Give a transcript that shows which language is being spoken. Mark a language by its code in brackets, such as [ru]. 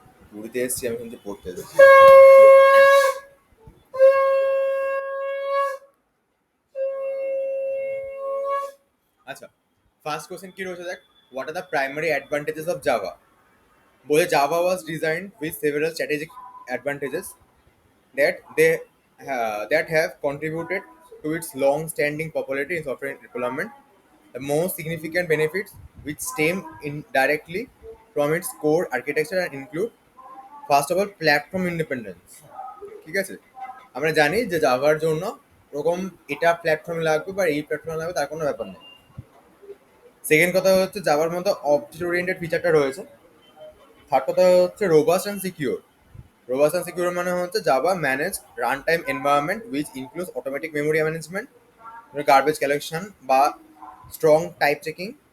[bn] পুরীতে এসছি, আমি কিন্তু পড়তে এসেছি। আচ্ছা, ফার্স্ট কোশ্চেন কি রয়েছে দেখ। [en] What are the primary advantages of Java? [bn] বলে [en] Java was designed with several strategic advantages that they that have contributed to its long-standing popularity in software development. The most significant benefits, which stem indirectly from its core architecture, and include first of all platform independence. [bn] ঠিক আছে, আমরা জানি যে জাভার জন্য ওরকম এটা platform লাগবে বা এই প্ল্যাটফর্ম লাগবে তার কোনো ব্যাপার নেই। সেকেন্ড কথা হচ্ছে জাভার মধ্যে অবজেক্ট ওরিয়েন্টেড ফিচারটা রয়েছে। থার্ড কথা হচ্ছে [en] Robust and secure. Robust and secure [bn] মানে হচ্ছে [en] Java manage runtime environment which includes automatic memory management, garbage collection বা strong type checking।